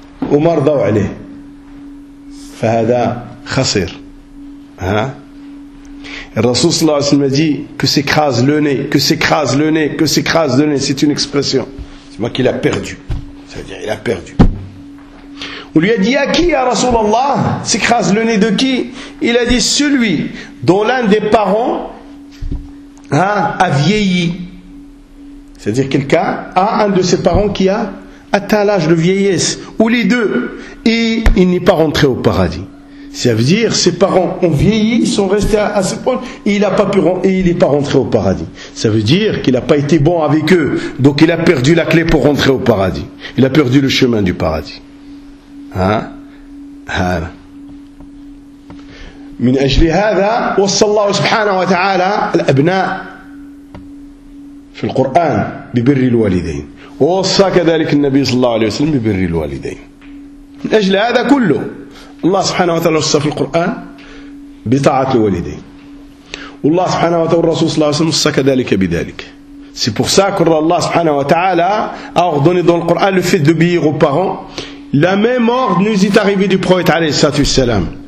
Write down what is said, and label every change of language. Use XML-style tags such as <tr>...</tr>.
<ar>ومرضوا عليه فهذا خسر ها الرسول صلى الله عليه وسلم</ar> <fr>dit que s'écrase le nez que s'écrase le nez que s'écrase le nez c'est une expression c'est moi qui l'a perdu ça veut dire il a perdu on lui a dit à qui à رسول الله s'écrase le nez de qui il a dit celui dont l'un des parents a vieilli C'est-à-dire quelqu'un a un de ses parents qui a atteint l'âge de vieillesse, ou les deux, et il n'est pas rentré au paradis. Ça veut dire ses parents ont vieilli, ils sont restés à ce point, et il n'a pas pu rentrer, et il n'est pas rentré au paradis. Ça veut dire qu'il n'a pas été bon avec eux, donc il a perdu la clé pour rentrer au paradis. Il a perdu le chemin du paradis. Hein?</fr> <ar>من أجل هذا وصى الله سبحانه وتعالى الأبناء في القرآن ببر الوالدين ووصى كذلك النبي صلى الله عليه وسلم ببر الوالدين من أجل هذا كله الله سبحانه وتعالى وصى في القرآن بطاعة الوالدين والله سبحانه وتعالى والرسول صلى الله عليه وسلم وصى كذلك بذلك</ar> <fr>c'est pour ça que</fr> <ar>الله سبحانه وتعالى</ar> <fr>a ordonné dans le Coran le fait d'obéir aux parents la même ordre nous est arrivée du prophète</fr> <ar>عليه الصلاة والسلام</ar>